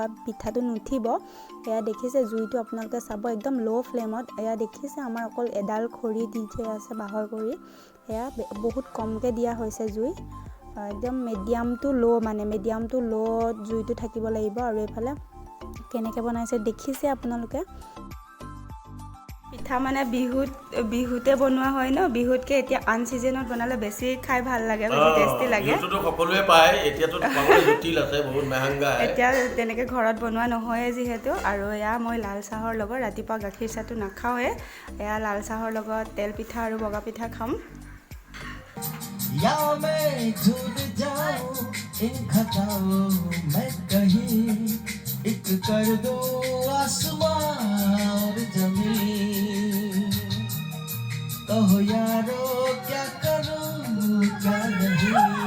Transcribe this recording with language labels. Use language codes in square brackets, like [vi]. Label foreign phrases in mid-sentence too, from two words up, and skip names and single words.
[as] পিঠাটো নুঠিব এয়া দেখিছে জুইটো আপোনালোকে চাব একদম [en] low flame [as] এয়া দেখিছে আমাৰ অকল এডাল খৰি দি আছে বাহৰ খৰি এয়া বহুত কমকৈ দিয়া হৈছে জুই একদম [en] medium to low [as] মানে [en] medium to low [as] জুইটো থাকিব লাগিব আৰু এফালে কেনেকৈ বনাইছে দেখিছে আপোনালোকে পিঠা মানে বিহুতে বনোৱা হয় ন বিহুতকে এতিয়া আন সিজনত বনালে বেছি খাই ভাল লাগে বেছি টেস্টি লাগে বিহুটো সকলোৱে পায় এতিয়াতো পাবলৈ জটিল আছে বহুত মহঙ্গা এতিয়া তেনেকৈ ঘৰত বনোৱা নহয় যিহেতু আৰু এয়া মই লাল চাহৰ লগত ৰাতিপুৱা গাখীৰ চাহটো নাখাওৱে এয়া লাল চাহৰ লগত তেল পিঠা আৰু বগা পিঠা খাম [hi] या मैं झूल जाऊं इन खताओं में कहीं एक कर दो आसमां और जमीन कहो यारो क्या करूं क्या नहीं